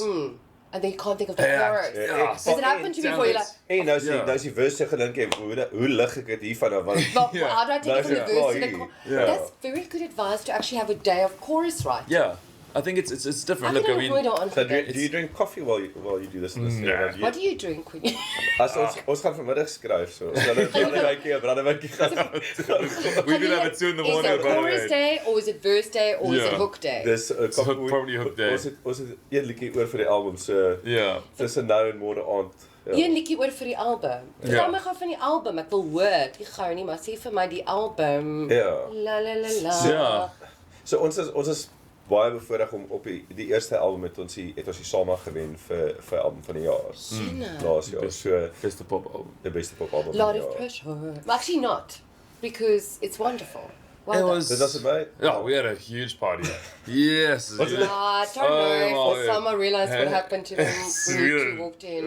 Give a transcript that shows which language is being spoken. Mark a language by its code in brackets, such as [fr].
[en] And then you can't think of the chorus. Does it happen to you before you're like... [af] Hey, nou is die verse se gedink, hoe lig ek dit hiervan af? [en] How do I take it from the verse to the chorus? That's very good advice to actually have a day of chorus writing. Yeah. I think it's different. Look, I mean, so do you drink coffee while you do this? What do you drink when you... [af] Ons gaan vanmiddag skryf so. Ons gaan 'n brandewynkie [en] We could have it 2 in the morning. Is it chorus day or is it verse day or is it hook day? [af] Dis [en] probably hook day. [af] Ons het een liedjie oor vir die album so. Ja. Tussen nou en môre aand. Een liedjie oor vir die album. Vertel my gou van die album. Ek wil hoor. Nie gou nie, maar sê vir my die album. Ja. La la la la. Ja. So ons is baie bevoorreg om op die eerste album het ons die Sama gewen vir album van die jaar. Laas jaar. So beste pop album. Die beste pop album. [en] Lot of pressure. Well, actually not, because it's wonderful. Well done. [af] Dit was my. [en] Yeah, we had a huge party. Yes. I don't know if Sama realized what happened to them when you walked in.